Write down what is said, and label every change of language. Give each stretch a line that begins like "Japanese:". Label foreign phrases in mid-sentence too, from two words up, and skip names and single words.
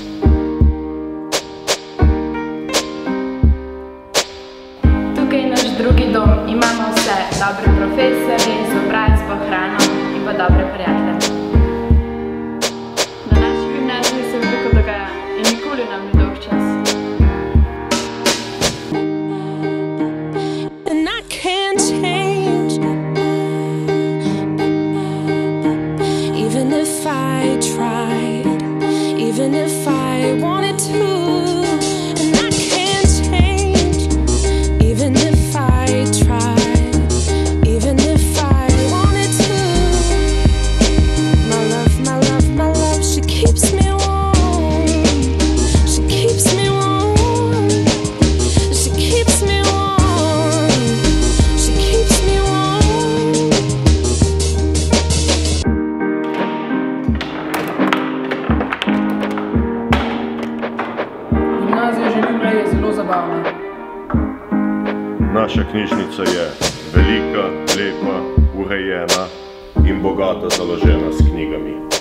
Slovenian: Tukaj je naš drugi dom, imamo vse, dobre profesorje, izobrazbo, hrano in pa dobre prijatelje. Na naši gimnaziji se veliko dogaja in nikoli nam ni dolg čas.
English: Even if I wanted to, and I can't change. Even if I tried, even if I wanted to. My love, my love, my love, she keeps me warm. She keeps me warm. She keeps me warm. She keeps me warm.
Slovenian: Gimnazija Želimlje je zelo zabavna. Naša knjižnica je velika, lepa, urejena in bogato založena s knjigami.